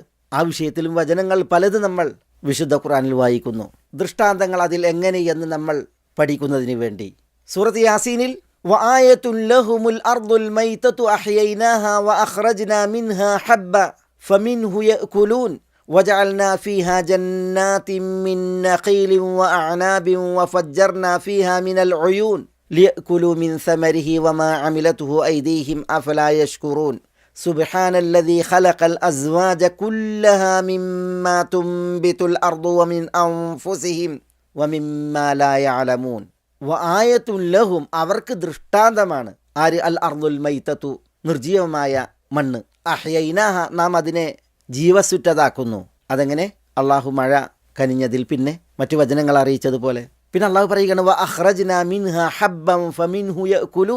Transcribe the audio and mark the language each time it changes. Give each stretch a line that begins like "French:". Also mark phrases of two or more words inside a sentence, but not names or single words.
Malayalam: ആ വിഷയത്തിലും വചനങ്ങൾ പലത് നമ്മൾ വിശുദ്ധ ഖുർആനിൽ വായിക്കുന്നു. ദൃഷ്ടാന്തങ്ങൾ അതിൽ എങ്ങനെയെന്ന് നമ്മൾ പഠിക്കുന്നതിന് വേണ്ടി സൂറത്ത് യാസീനിൽ
Arabic: وآية لهم الأرض الميتة أحييناها وأخرجنا منها حبا فمنه يأكلون وجعلنا فيها جنات من نخيل وأعناب وفجرنا فيها من العيون ليأكلوا من ثمره وما عملته أيديهم أفلا يشكرون سبحان الذي خلق الأزواج كلها مما تنبت الأرض ومن أنفسهم ومما لا يعلمون وآية لهم
Malayalam: അവർക്ക് ദൃഷ്ടാന്തമാണ്. ആര്?
Arabic: الأرض الميتة,
Malayalam: നിർജീവമായ മണ്ണ്. അഹ്യൈനാഹ, നാം അതിനെ ജീവസുറ്റതാക്കുന്നു. അതെങ്ങനെ? അള്ളാഹു മഴ കനിഞ്ഞതിൽ പിന്നെ മറ്റു വചനങ്ങൾ അറിയിച്ചതുപോലെ. പിന്നെ അള്ളാഹു പറയുകയാണ്
Arabic: وأخرجنا منها حبا فمنه يأكلون.